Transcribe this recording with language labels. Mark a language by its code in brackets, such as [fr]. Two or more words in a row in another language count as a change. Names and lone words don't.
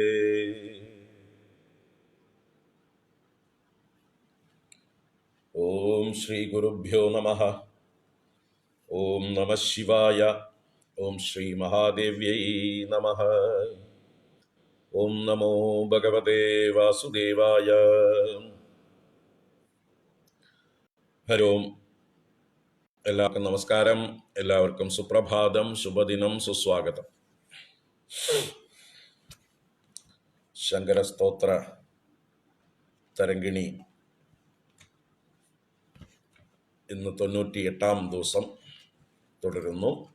[sa] ओम श्री गुरुभ्यो नमः। ओम नमः शिवाय। ओम श्री महादेव्यै नमः। ओम नमो भगवते वासुदेवाय। ഹരി ഓം. [ml] എല്ലാവർക്കും നമസ്കാരം. എല്ലാവർക്കും സുപ്രഭാതം, ശുഭദിനം, സുസ്വാഗതം. ശങ്കരസ്തോത്ര തരംഗിണി ഇന്ന് 98-ാം ദിവസം തുടരുന്നു.